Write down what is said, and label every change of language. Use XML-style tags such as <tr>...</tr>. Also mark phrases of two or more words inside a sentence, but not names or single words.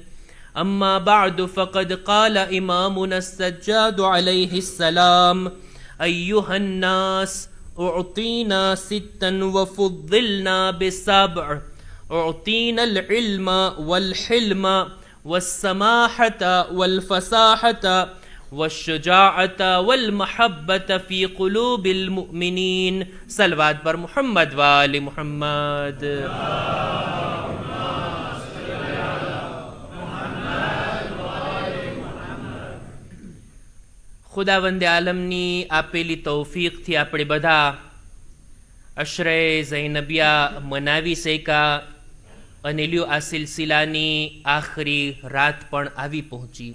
<ar>أما بعد فقد قال إمامنا السجاد عليه السلام: أيها الناس أعطينا ستا وفضلنا بسبع، أعطينا العلم والحلم والسماحة والفصاحة والشجاعة والمحبة في قلوب المؤمنين.</ar> <fa>صلوات بر محمد وآل محمد.</fa> <gu>ખુદાવંદે આલમની આપેલી તૌફીકથી આપણે બધા અશરે ઝૈનબિયા મનાવી શક્યા અને લ્યો આ સિલસિલાની આખરી રાત પણ આવી પહોંચી.</gu>